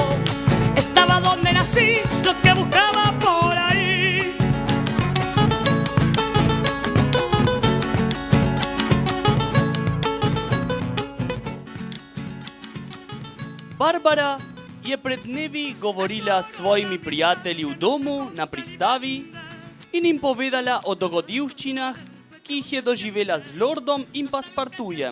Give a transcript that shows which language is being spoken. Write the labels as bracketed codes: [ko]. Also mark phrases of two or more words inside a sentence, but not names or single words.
[es] Estaba donde nací, lo que buscaba por ahí. [sl] Barbara je pred dnevi govorila s svojimi prijatelji v domu na pristavi in jim povedala o dogodivščinah, ki jih je doživela z Lordom in Paspartujem.